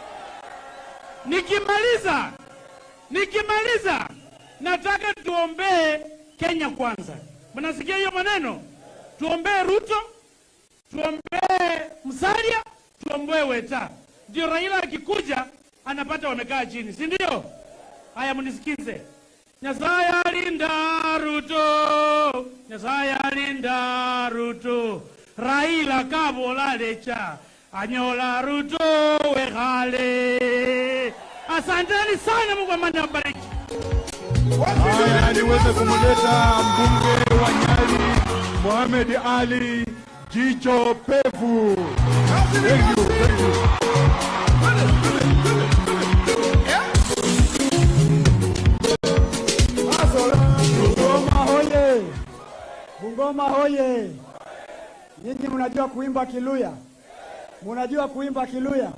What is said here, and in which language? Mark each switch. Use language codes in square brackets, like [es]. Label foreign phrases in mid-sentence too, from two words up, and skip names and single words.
[sw] Nikimaliza nataka tuombee Kenya kwanza. Mnasikia hiyo maneno? Tuombee Ruto, tuombee Musalia, tuombee Weta. Ndio Raila akikuja anapata wamekaa chini, si ndio? Haya mnisikize. [luy] Nyasaye alinda Ruto, Nyasaye alinda Ruto, Raila kabola lecha, anyola Ruto wehale. [sw] Asanteni sana, Mungu amani awabariki. Haya, niweze kumuleta mbunge wa Nyali Mohamed Ali Jicho Pevu. [en] Thank you. [sw] Bungoma hoye! Nyinyi mnajua kuimba Kiluya? Mnajua kuimba Kiluya?